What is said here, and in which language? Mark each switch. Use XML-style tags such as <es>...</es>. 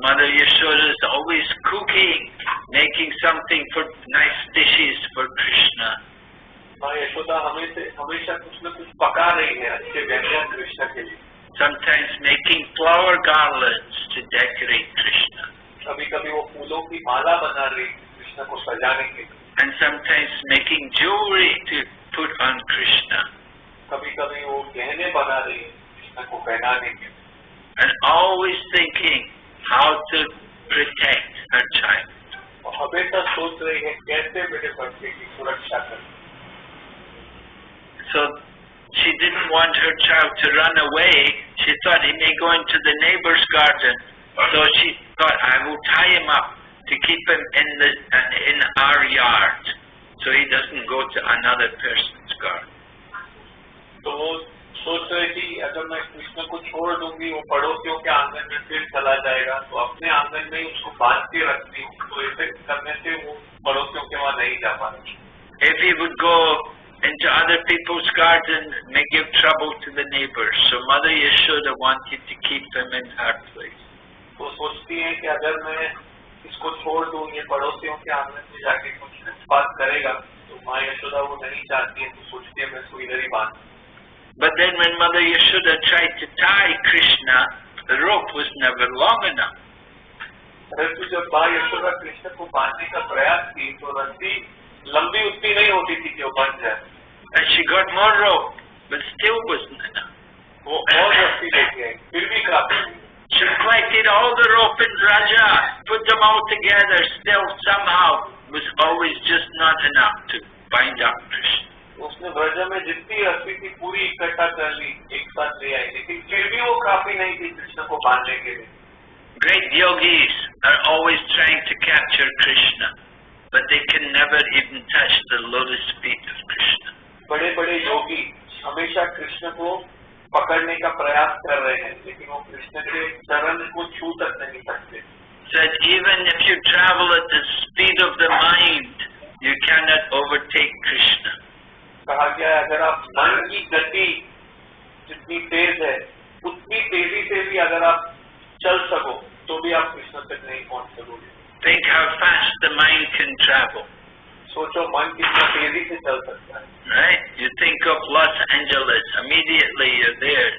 <en>Mother Yashoda is always cooking, making something for nice dishes for Krishna.</en> <hi>माँ यशोदा हमेशा कुछ न कुछ पका रही है अच्छे व्यंजन कृष्ण के लिए।</hi> <en>Sometimes making flower garlands to decorate Krishna.</en> <hi>कभी कभी वो फूलों की माला बना रही है कृष्ण को सजाने के लिए।</hi> <en>And sometimes making jewelry to put on Krishna.</en> <hi>कभी कभी वो गहने बना रही है कृष्ण को पहनाने के लिए।</hi> <en>And always thinking how to protect her child.</en> <hi>और हमेशा सोच रही है कैसे मेरे बच्चे की सुरक्षा करें।</hi> <en>So she didn't want her child to run away. She thought he may go into the neighbor's garden. So she thought, I will tie him up to keep him in our yard, so he doesn't go to another person's garden.</en> <hi>तो वो सोच रही थी अगर मैं कृष्ण को छोड़ दूंगी वो पड़ोसियों के आंगन में फिर चला जाएगा, तो अपने आंगन में उसको बांध के रखती हूँ, तो ऐसे करने से वो पड़ोसियों के वहाँ नहीं जा पाती।</hi> <en>If he would go into other people's garden, it may give trouble to the neighbors. So Mother Yashoda wanted to keep him in her place.</en> <hi>तो सोचती है कि अगर मैं इसको छोड़ दूं, ये पड़ोसियों के आंगन में जाके कुछ बात करेगा, तो माँ यशोदा वो नहीं चाहती है, तो सोचती है मैं इसको इधर ही बांध।</hi> <en>But then when Mother Yashoda tried to tie Krishna, the rope was never long enough.</en> <hi>परंतु जब माँ यशोदा कृष्ण को बांधने का प्रयास की तो रस्सी लंबी उतनी नहीं होती थी कि वो बंध जाए।</hi> <en>And she got more rope, but still wasn't enough.</en> <hi>वो और रस्सी लेके आई, फिर भी काफी।</hi> <en>She collected all the rope in Raja, put them all together, still somehow was always just not enough to bind up Krishna.</en> <hi>उसने ब्रज में जितनी रस्सी थी पूरी इकट्ठा कर ली, एक साथ ले आई, लेकिन फिर भी वो काफी नहीं थी कृष्ण को बांधने के लिए।</hi> <en>Great yogis are always trying to capture Krishna, but they can never even touch the lotus feet of Krishna.</en> <hi>बड़े बड़े योगी हमेशा कृष्ण को पकड़ने का प्रयास कर रहे हैं, लेकिन वो कृष्ण के चरण को छू तक नहीं सकते।</hi> <en>Said even if you travel at the speed of the mind, you cannot overtake Krishna.</en> <hi>कहा गया है अगर आप मन की गति जितनी तेज है उतनी तेजी से भी अगर आप चल सको तो भी आप कृष्ण तक नहीं पहुंच सकोगे।</hi> <en>Think how fast the mind can travel.</en> <hi>सोचो मन कितना तेजी से चल सकता है।</hi> <en>Right? You think of Los Angeles, immediately you're there.</en>